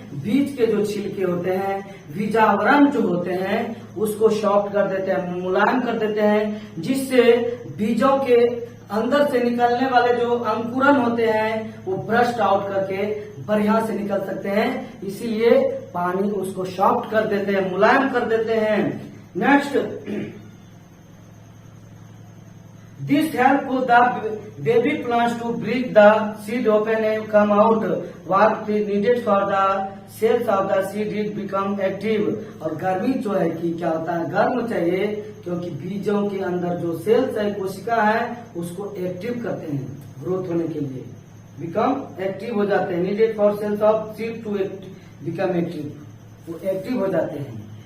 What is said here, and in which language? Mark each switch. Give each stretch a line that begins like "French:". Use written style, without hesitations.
Hindi: बीज के जो छिलके होते हैं, बीजावरण जो होते हैं, उसको सॉफ्ट कर देते हैं, मुलायम कर देते हैं, जिससे बीजों के अंदर से निकलने वाले जो अंकुरन होते हैं वो
English: burst out
Hindi: करके बढ़िया से निकल सकते हैं। इसीलिए पानी उसको सॉफ्ट कर देते हैं, मुलायम कर देते हैं।
English: Next, this help the baby plants to break the seed open and come out. What is needed for the cells of the seed is become active.
Hindi: और गर्मी जो है कि क्या होता है? गर्म चाहिए, क्योंकि बीजों के अंदर जो सेल्स है, कोशिका है, उसको एक्टिव करते हैं ग्रोथ होने के लिए।
English: become active
Hindi: हो जाते हैं।
English: needed for cells of seed to become active,
Hindi: वो एक्टिव हो जाते हैं।